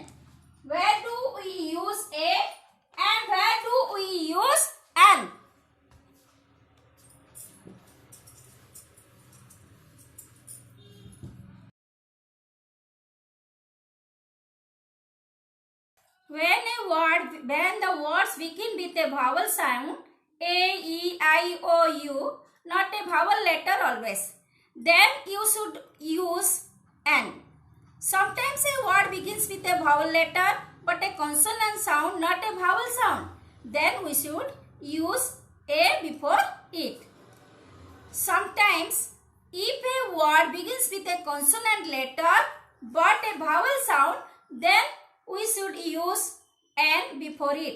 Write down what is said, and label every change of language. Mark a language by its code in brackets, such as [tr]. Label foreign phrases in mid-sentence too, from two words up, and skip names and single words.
[en] Where do we use a and where do we use n? When the words begin with a vowel sound, a, e, I, o, u, not a vowel letter always, then you should use n. Sometimes a word begins with a vowel letter but a consonant sound, not a vowel sound. Then we should use a before it. Sometimes if a word begins with a consonant letter but a vowel sound, then we should use n before it.